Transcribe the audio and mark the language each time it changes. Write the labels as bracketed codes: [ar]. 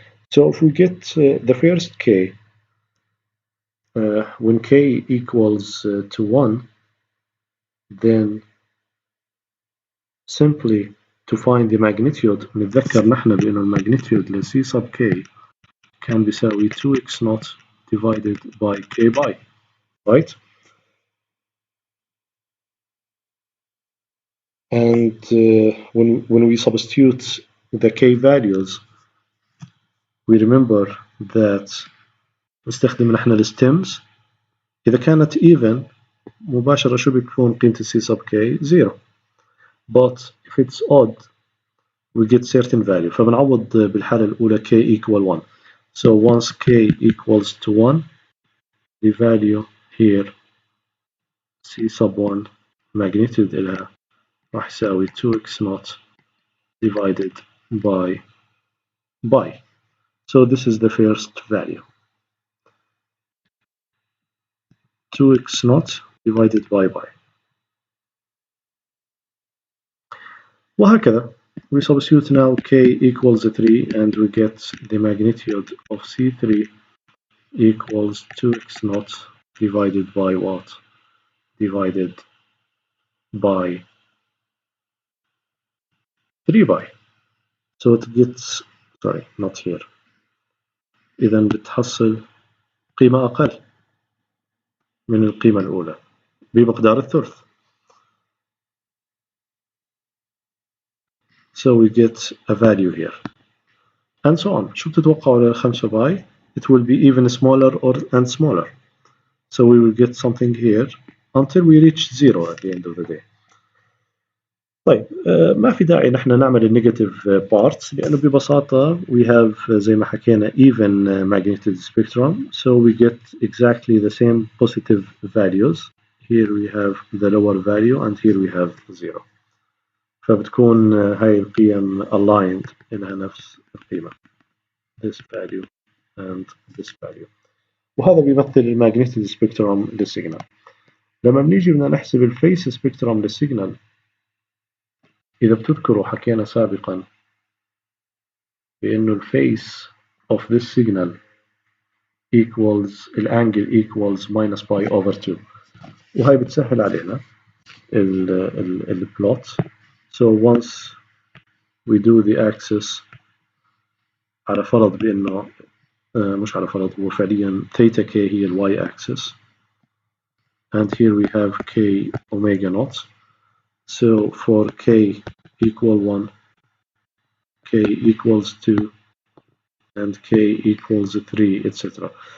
[en] So if we get the first k, when k equals to 1, then simply to find the magnitude [ar] نتذكر نحن بأن الماgnitude ل [en] c sub k كان بيساوي 2x naught divided by k by, right? And when we substitute the k values, we remember that [ar] نستخدم نحن الستيمز. إذا كانت even مباشرة شو بتكون قيمة c sub k 0. [en] But if it's odd, we get certain value. [ar] فبنعوض بالحالة الأولى k equal 1. [en] So once k equals to 1, the value here c sub 1 magnitude [ar] إلها راح يساوي [en] 2x naught divided by. So this is the first value. 2x naught divided by. [ar] وهكذا. [en] We substitute now k equals 3 and we get the magnitude of C3 equals 2x naught divided by what? Divided by 3 by. So it gets, sorry, not here. [ar] إذا بتحصل قيمة أقل من القيمة الأولى بمقدار الثلث. [en] So we get a value here. And so on. [ar] شو بتتوقعوا لل5 باي? [en] It will be even smaller and smaller. So we will get something here until we reach 0 at the end of the day. [ar] طيب ما في داعي نحن نعمل النيجاتيف بارتس لأنه ببساطة [en] we have [ar] زي ما حكينا [en] even magnitude spectrum, so we get exactly the same positive values. Here we have the lower value and here we have 0. [ar] فبتكون هاي القيم aligned إلها نفس القيمة. [en] This value and this value. [ar] وهذا بيمثل الماجنتيك سبيكترم للسيجنال. لما بنيجي بدنا نحسب الفيس سبيكترم للسيجنال، إذا بتذكروا حكينا سابقا بأنه الفيس [en] of this signal [ar] equals الانجل equals [en] minus pi over 2، [ar] وهي بتسهل علينا البلوت. [en] So once we do the axis [ar] على فرض بأنه مش على فرض، هو فعليا [en] theta k هي y axis and here we have k omega naught. So for k equal 1, k equals 2, and k equals 3, etc.